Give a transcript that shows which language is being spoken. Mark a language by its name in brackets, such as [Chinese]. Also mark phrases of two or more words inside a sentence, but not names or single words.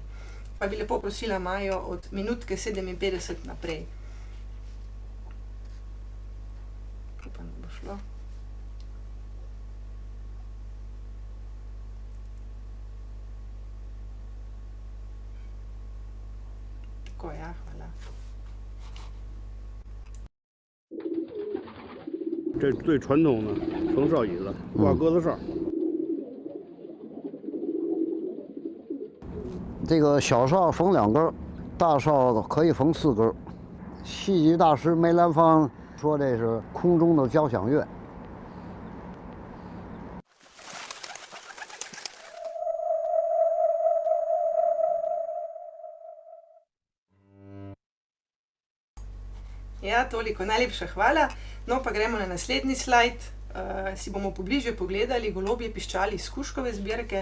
[Slovenian] Pa bi lepo prosila Majo od minutke 57 naprej. Upam, da bo šlo. Tako, ja, hvala. [Chinese] 这最传统的缝哨椅子，挂鸽子哨。这个小哨缝2根，大哨可以缝4根。戏剧大师梅兰芳说这是空中的交响乐。 [Slovenian] Ja, toliko, najlepša hvala. No, pa gremo na naslednji slajd. Si bomo pobliže pogledali golobje piščali iz kužkove zbirke.